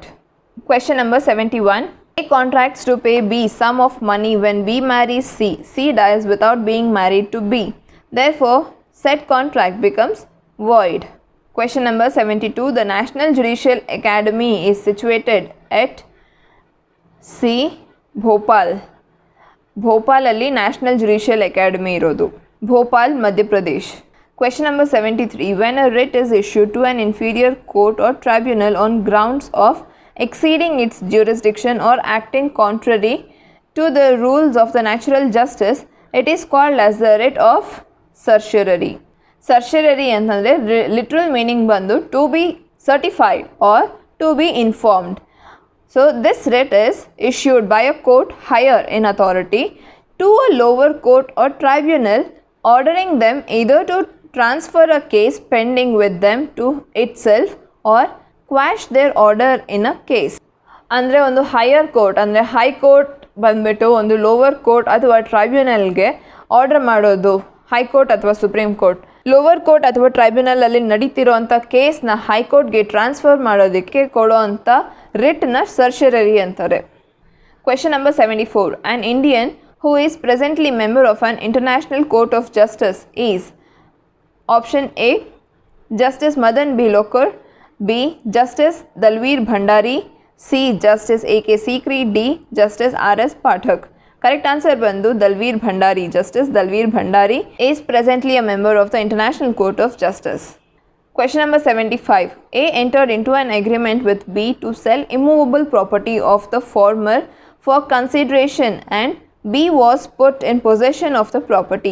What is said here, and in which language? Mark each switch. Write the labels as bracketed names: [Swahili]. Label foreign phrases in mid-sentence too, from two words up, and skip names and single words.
[English] Question number 71. A contracts to pay B sum of money when B marries C. C dies without being married to B. Therefore, said contract becomes void. Question number 72. The National Judicial Academy is situated at C. Bhopal. [Kannada] Bhopal alli National Judicial Academy irodu. [English] Bhopal, Madhya Pradesh. Question number 73. When a writ is issued to an inferior court or tribunal on grounds of exceeding its jurisdiction or acting contrary to the rules of the natural justice, it is called as the writ of certiorari. Certiorari antandre literal meaning bandu to be certified or to be informed. So this writ is issued by a court higher in authority to a lower court or tribunal, ordering them either to transfer a case pending with them to itself or quash their order in a case. [Kannada] ಅಂದರೆ ಒಂದು [English] higher court [Kannada] ಅಂದರೆ [English] High Court [Kannada] ಬಂದ್ಬಿಟ್ಟು ಒಂದು [English] lower court [Kannada] ಅಥವಾ ಟ್ರೈಬ್ಯುನಲ್ಗೆ ಆರ್ಡರ್ ಮಾಡೋದು, ಹೈಕೋರ್ಟ್ ಅಥವಾ ಸುಪ್ರೀಂ ಕೋರ್ಟ್. [English] lower court [Kannada] ಅಥವಾ ಟ್ರೈಬ್ಯುನಲಲ್ಲಿ ನಡೀತಿರೋಂಥ ಕೇಸ್ನ ಹೈಕೋರ್ಟ್ಗೆ ಟ್ರಾನ್ಸ್ಫರ್ ಮಾಡೋದಕ್ಕೆ ಕೊಡೋ ಅಂಥ ರಿಟ್ನ ಸರ್ಚರರಿ ಅಂತಾರೆ. [English] Question number 74. An Indian who is presently member of an international court of justice is option A. Justice Madan B. Lokar, B. Justice Dalveer Bhandari, C. Justice A.K. Sikri, D. Justice R.S. Pathak. Correct answer bandu Dalveer Bhandari. Justice Dalveer Bhandari is presently a member of the International Court of Justice. Question number 75. A entered into an agreement with B to sell immovable property of the former for consideration, and B was put in possession of the property.